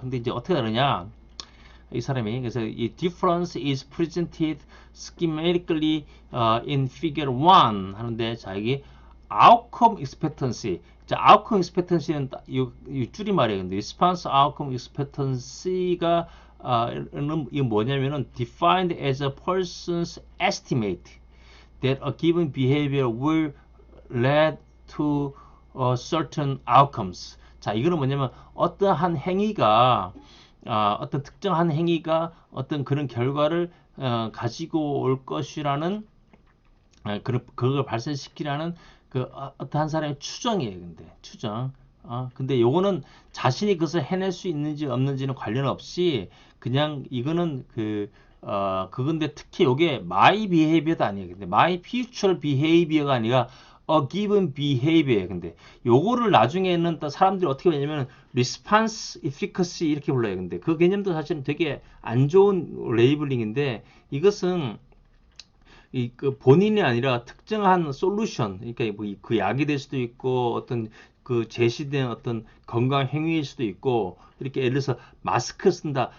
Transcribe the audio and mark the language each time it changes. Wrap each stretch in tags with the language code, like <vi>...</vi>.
<ko>근데 이제 어떻게 다르냐? 이 사람이 그래서 이</ko> <en>difference is presented schematically in figure 1</en> <ko>하는데 자 여기 outcome expectancy 자 outcome expectancy는 이 줄임말이에요.</ko> <en>근데 response outcome expectancy가</en> <ko>이건 뭐냐면은</ko> <en>defined as a person's estimate that a given behavior will lead to certain outcomes.</en> <ko>자, 이거는 뭐냐면 어떠한 행위가 어떤 특정한 행위가 어떤 그런 결과를 가지고 올 것이라는 그걸 발생시키라는 어떠한 사람의 추정이에요. 근데 추정. 근데 요거는 자신이 그것을 해낼 수 있는지 없는지는 관련 없이 그냥 이거는 그건데 특히 요게 my behavior도 아니에요. 근데 my future behavior가 아니라 a given behavior. 근데 요거를 나중에는 또 사람들이 어떻게 하냐면 response efficacy 이렇게 불러요. 근데 그 개념도 사실은 되게 안 좋은 레이블링인데 이것은 그 본인이 아니라 특정한 솔루션, 그러니까 뭐그 약이 될 수도 있고 어떤 그 제시된 어떤 건강 행위일 수도 있고 이렇게 예를 들어서 마스크 쓴다.</ko>